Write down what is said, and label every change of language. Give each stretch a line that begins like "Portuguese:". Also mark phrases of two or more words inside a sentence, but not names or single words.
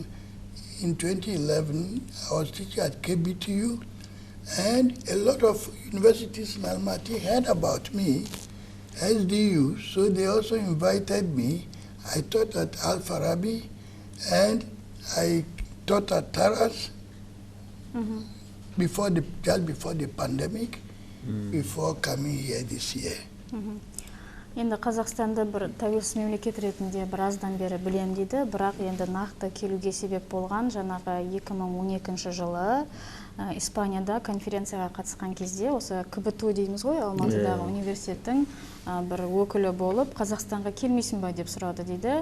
English: In 2011, I was teaching at KBTU, and a lot of universities in Almaty heard about me, SDU, so they also invited me. I taught at Al Farabi, and I taught at Taras just before the pandemic, before coming here this year.
Kazakh: Енді Қазақстанды бір тәуелсіз мемлекет ретінде біраздан бері білем дейді, бірақ енді нақты келуге себеп болған жаңағы 2012 жылы Испанияда конференцияға қатысқан кезде, осы КБТУ дейміз ғой, Алматыдағы университеттің бір өкілі болып, Қазақстанға келмейсің ба деп сұрады дейді.